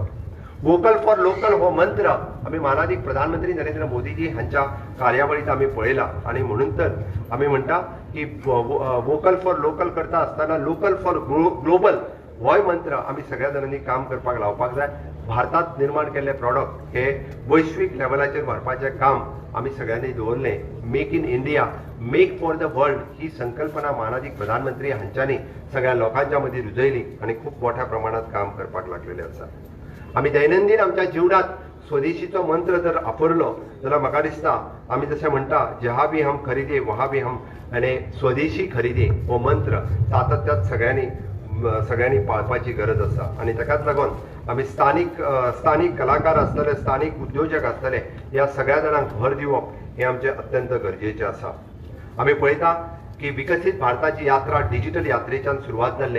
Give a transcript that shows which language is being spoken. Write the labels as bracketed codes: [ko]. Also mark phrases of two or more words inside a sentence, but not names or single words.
[en] vocal for local [kok] हो मंत्र आमी माननीय प्रधानमंत्री नरेंद्र मोदीजी हांच्या कार्यावळीत आमी पळयला आणि म्हणून तर आमी म्हणटा की [en] vocal for local [kok] करता आसतना [en] local for global [kok] होय मंत्र आमी सगळ्या जाणांनी काम करपाक लावपाक जाय. भारतात निर्माण केल्ले प्रॉडक्ट हे वैश्वीक लेवलाचेर व्हरपाचें काम आमी सगळ्यांनी दवरलें. [en] make in India, make for the world [kok] ही संकल्पना माननीय प्रधानमंत्री हांच्यांनी सगळ्या लोकांच्या मदीं रुजयली आणि खूप मोठ्या प्रमाणात काम करपाक लागलेले आसा. आमी दैनंदिन आमच्या जिवनात स्वदेशीचो मंत्र जर वापरलो जाल्यार म्हाका दिसता आमी जशें म्हणटा [hi] जहा भी हम खरीदे वहा भी हम [kok] आनी स्वदेशी खरेदी हो मंत्र सातत्यात सगळ्यांनी पाळपाची गरज आसा. आणि ताकाच लागून आमी स्थानीक कलाकार आसतले, स्थानीक उद्योजक आसतले, ह्या सगळ्या जाणांक भर दिवप हे आमचें अत्यंत गरजेचें आसा. आमी पळयता की विकसित भारताची यात्रा डिजिटल यात्रेच्यान सुरवात जाल्ले.